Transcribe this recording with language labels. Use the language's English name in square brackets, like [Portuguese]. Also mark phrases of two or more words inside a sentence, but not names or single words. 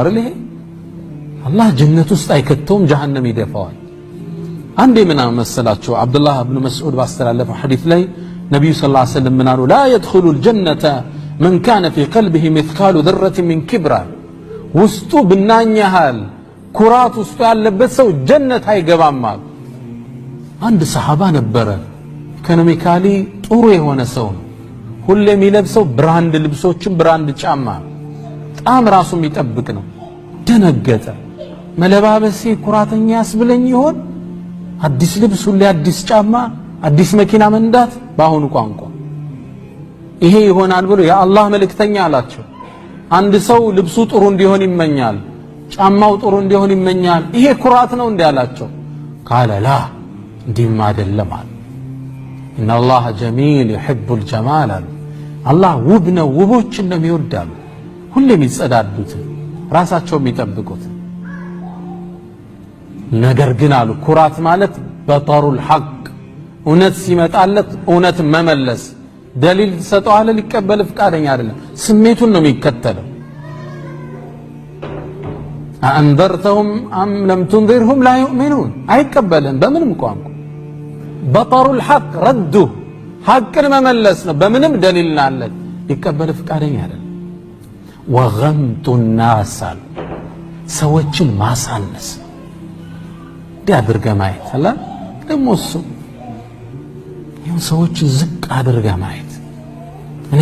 [Amharic] አይደል ይሄ አላህ ጀነት ውስጥ አይከተውም ጀሃነም ይደፋዋል አንዴ ምን መሰላችሁ አብዱላህ ኢብኑ መስዑድ ባስተላለፈው ሐዲስ ላይ ነብዩ [Arabic] صلى الله عليه وسلم [Amharic] ምን አሉ [Arabic] لا يدخل الجنة من كان في قلبه مثقال ذرة من كبر [Amharic] ውስጡ ብናኝ ያህል ኩራት ውስጡ ያለበት ሰው ጀነት አይገባም አንድ ሰሃባ ነበረ ኢኮኖሚካሊ ጥሩ የሆነ ሰው ሁሌ የሚለብሰው ብራንድ ልብሶችን ብራንድ ጫማ በጣም ራሱ የሚጠብቅ ነው ደነገጠ መለባበሴ ኩራተኛ ያስብለኝ ይሆን አዲስ ልብስ ሁሌ አዲስ ጫማ አዲስ መኪና መንዳት ባሁኑ ቋንቋ ይሄ ይሆናል ብሎ የአላህ መልእክተኛ አላቸው አንድ ሰው ልብሱ ጥሩ እንዲሆን ይመኛል ጫማው ጥሩ እንዲሆን ይመኛል ይሄ ኩራት ነው እንዴ አላቸው [Arabic] قال لا [Amharic] እንዲህም አይደለም አለ [Arabic] ان الله جميل يحب الجمال [Amharic] الله ውብ ነው ውቦችን ነው የሚወዳው ሁሌ የሚጸዳዱት ራሳቸው የሚጠብቁት ነገር ግን አሉ ኩራት ማለት [Arabic] بطر الحق [Amharic] እውነት ሲመጣለት እውነት መመለስ ደሊል ተሰጠዋለ ሊቀበል ፍቃደኛ አይደለም ስሜቱን ነው የሚከተለው [Arabic] أأنذرتهم أم لم تنذرهم لا يؤمنون [Amharic] አይቀበልን በምንም ቋንቋ [Arabic] بطر الحق [Amharic] ረዱ ሐቅን መመለስ ነው በምንም ደሊልና አለ ሊቀበል ፍቃደኛ አይደለም ወገምቱ الناس ሰዎችን ማሳነስ ዲያድርገ ማየት አላ ደሞሱ ይሁን ሰዎችን ዝቅ አድርገ ማየት እኔ